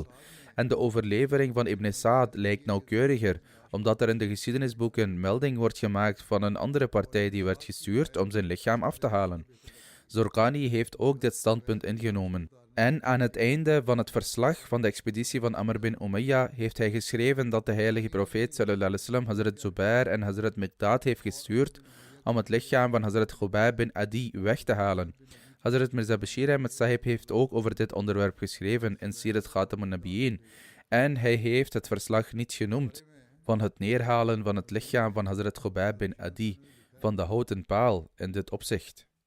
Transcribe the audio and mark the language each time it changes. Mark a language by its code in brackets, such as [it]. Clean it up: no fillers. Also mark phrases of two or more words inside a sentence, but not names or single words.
[nl] En de overlevering van Ibn Sa'd lijkt nauwkeuriger, omdat er in de geschiedenisboeken melding wordt gemaakt van een andere partij die werd gestuurd om zijn lichaam af te halen. Zorqani heeft ook dit standpunt ingenomen. En aan het einde van het verslag van de expeditie van Amr bin Umayya heeft hij geschreven dat de heilige profeet [ar] صلى الله عليه وسلم [nl] Hazrat Zubair en Hazrat Miqdad heeft gestuurd om het lichaam van Hazrat Khubayb bin Adi weg te halen. Hazrat Mirza Bashir Ahmed Sahib heeft ook over dit onderwerp geschreven in Sirat Khatamun Nabiyyin en hij heeft het verslag niet genoemd van het neerhalen van het lichaam van Hazrat Khubayb bin Adi van de houten paal in dit opzicht.